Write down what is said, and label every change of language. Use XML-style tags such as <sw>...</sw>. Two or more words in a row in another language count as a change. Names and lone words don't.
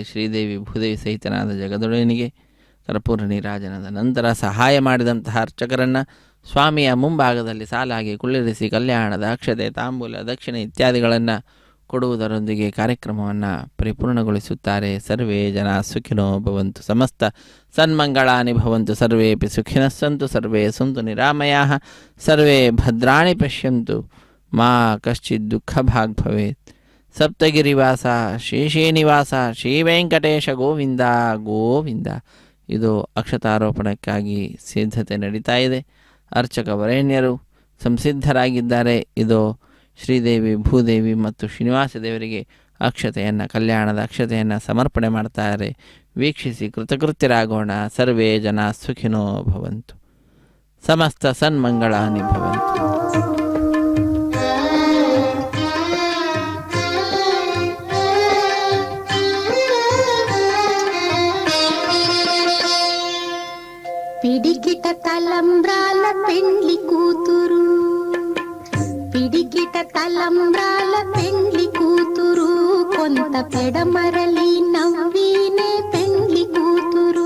<kn>ಶ್ರೀದೇವಿ ಭೂದೇವಿ ಸಹಿತನಾದ ಜಗದೊಡೆಯನಿಗೆ ಕರ್ಪೂರ ನೀರಾಜನದ ನಂತರ ಸಹಾಯ ಮಾಡಿದಂತಹ ಅರ್ಚಕರನ್ನು ಸ್ವಾಮಿಯ ಮುಂಭಾಗದಲ್ಲಿ ಸಾಲಾಗಿ ಕುಳ್ಳಿರಿಸಿ ಕಲ್ಯಾಣದ ಅಕ್ಷತೆ, ತಾಂಬೂಲ, ದಕ್ಷಿಣೆ ಇತ್ಯಾದಿಗಳನ್ನು ಕೊಡುವುದರೊಂದಿಗೆ ಕಾರ್ಯಕ್ರಮವನ್ನು ಪರಿಪೂರ್ಣಗೊಳಿಸುತ್ತಾರೆ.</kn> <sa>ಸರ್ವೇ ಜನ ಸುಖಿನೋ ಭವಂತು, ಸಮಸ್ತ ಸನ್ಮಂಗಳಾನಿ ಭವಂತು, ಸರ್ವೇಪಿ ಸುಖಿನಃ ಸಂತು, ಸರ್ವೇ ಸಂತು ನಿರಾಮಯಾಃ, ಸರ್ವೇ ಭದ್ರಾಣಿ ಪಶ್ಯಂತು, ಮಾ ಕಶ್ಚಿತ್ ದುಃಖ ಭಾಗ್ ಭವೇತ್. ಸಪ್ತಗಿರಿವಾಸ ಶ್ರೀ ಶ್ರೀನಿವಾಸ ಶ್ರೀ ವೆಂಕಟೇಶ ಗೋವಿಂದ ಗೋವಿಂದ.</sa> <kn>ಇದು ಅಕ್ಷತಾರೋಪಣಕ್ಕಾಗಿ ಸಿದ್ಧತೆ ನಡೀತಾ ಇದೆ. ಅರ್ಚಕ ವರೇಣ್ಯರು ಸಂಸಿದ್ಧರಾಗಿದ್ದಾರೆ. ಇದು ಶ್ರೀದೇವಿ ಭೂದೇವಿ ಮತ್ತು ಶ್ರೀನಿವಾಸ ದೇವರಿಗೆ ಅಕ್ಷತೆಯನ್ನು, ಕಲ್ಯಾಣದ ಅಕ್ಷತೆಯನ್ನು ಸಮರ್ಪಣೆ ಮಾಡ್ತಾರೆ. ವೀಕ್ಷಿಸಿ ಕೃತಕೃತ್ಯರಾಗೋಣ.</kn> <sa>ಸರ್ವೇ ಜನ ಸುಖಿನೋ ಭವಂತು, ಸಮಸ್ತ ಸನ್ಮಂಗಳಾನಿ ಭವಂತು.</sa> <te>పిడికిట తలంబ్రాల పెండ్లి కూతురు, పిడికిట తలంబ్రాల పెండ్లి కూతురు, కొంత పెడమరలి నవ్వీనే పెండ్లి కూతురు.</te>